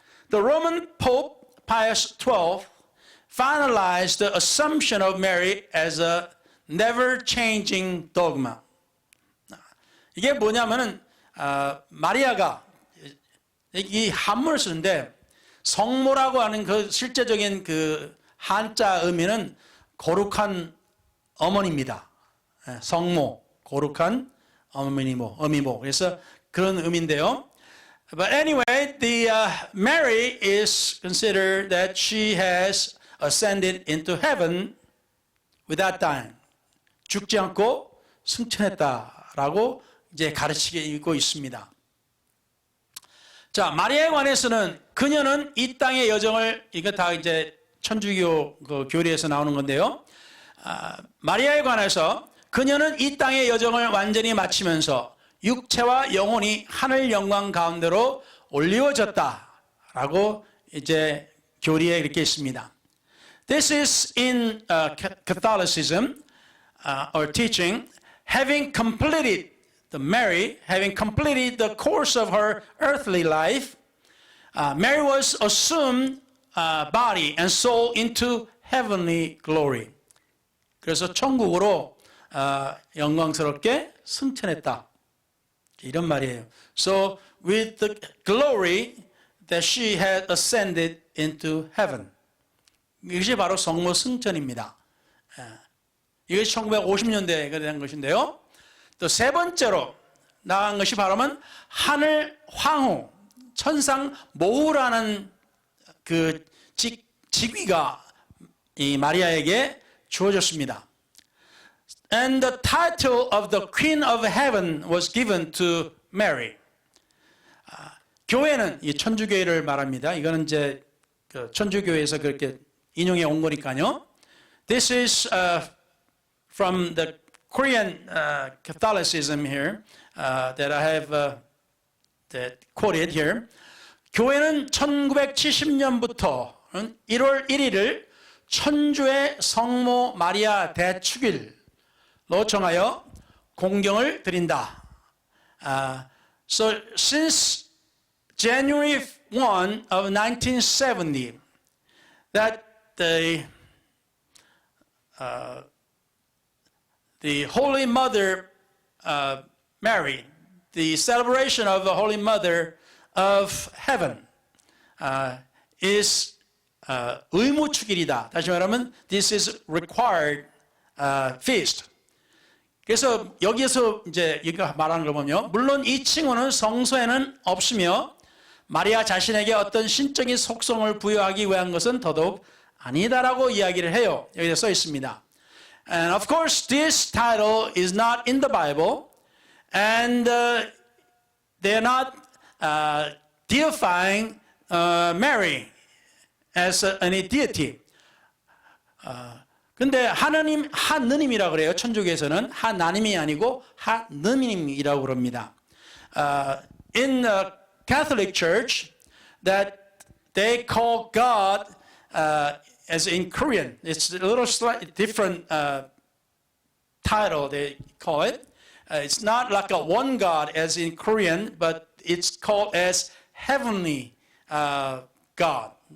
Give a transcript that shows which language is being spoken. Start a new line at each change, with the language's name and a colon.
English: The Roman Pope Pius XII finalized the Assumption of Mary as a never-changing dogma.
Korean: 이게 뭐냐면은 마리아가 이 한문을 쓰는데 성모라고 하는 그 실제적인 그 한자 의미는 거룩한 어머니입니다. 성모, 거룩한 어미모. 그래서 그런 의미인데요.
English: But anyway, the Mary is considered that she has ascended into heaven without dying.
Korean: 죽지 않고 승천했다라고 이제 가르치고 있습니다. 자, 마리아에 관해서는 그녀는 이 땅의 여정을, 이거 다 이제 천주교 그 교리에서 나오는 건데요. 마리아에 관해서 그녀는 이 땅의 여정을 완전히 마치면서 육체와 영혼이 하늘 영광 가운데로 올리워졌다라고 이제 교리에 이렇게 있습니다.
English: This is in Catholicism or teaching, having completed Mary, having completed the course of her earthly life, Mary was assumed body and soul into heavenly glory.
Korean: 그래서 천국으로 영광스럽게 승천했다. 이런 말이에요.
English: So with the glory that she had ascended into heaven.
Korean: 이것이 바로 성모 승천입니다. 이것이 1950년대에 된 것인데요. 또 세 번째로 나간 것이 바로는 하늘 황후, 천상 모후라는 그 직위가 이 마리아에게 주어졌습니다.
English: And the title of the Queen of Heaven was given to Mary.
Korean: 교회는 이 천주교회를 말합니다. 이거는 이제 그 천주교회에서 그렇게 인용해 온 거니까요.
English: This is from the Korean Catholicism here that I have that quoted here.
Korean: 교회는 1970년부터 1월 1일을 천주의 성모 마리아 대축일로 정하여 공경을 드린다.
English: So since January 1 of 1970, that the Holy Mother Mary, the celebration of the Holy Mother of Heaven, is
Korean: 의무축일이다. 다시 말하면,
English: this is required feast.
Korean: 그래서 여기에서 이제 이거 말하는 걸 보면, 물론 이 칭호는 성서에는 없으며 마리아 자신에게 어떤 신적인 속성을 부여하기 위한 것은 더더욱 아니다라고 이야기를 해요. 여기에 써 있습니다.
English: And of course, this title is not in the Bible, and they are not deifying Mary as any deity.
Korean: 근데 하느님, 하느님이라고 그래요. 천주교에서는 하나님이 아니고 하느님이라고 그럽니다.
English: In the Catholic Church, that they call God, as in Korean, it's a little slightly different title they call it. It's not like a one God as in Korean, but it's called as heavenly God.